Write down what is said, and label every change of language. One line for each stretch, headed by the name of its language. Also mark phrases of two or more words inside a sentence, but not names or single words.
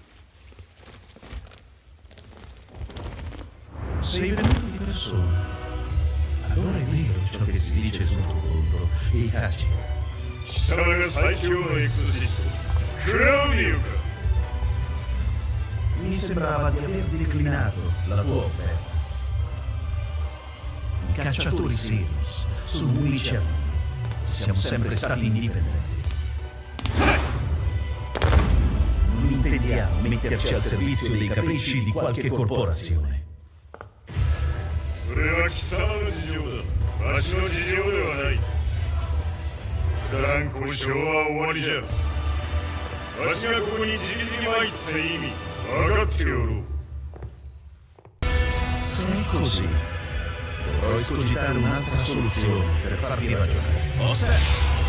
Italian: Sei venuto di persona. Allora è vero ciò che si dice sotto contro i cacci.
Japanese: 貴様が最強のエクソシスト、クラウディオか。
Italian: Mi sembrava di aver declinato la tua offerta. I cacciatori Sirius sono unici al mondo. Siamo sempre stati indipendenti. Non intendiamo metterci al servizio dei capricci di qualche corporazione.
Japanese: それは貴様の事情だ。わしの事情ではない。くだらん交渉は終わりじゃ。わしがここにじりじり参った意味分かっておろう。
Italian: Se è così, dovrò escogitare un'altra soluzione per farti ragionare. Osserva!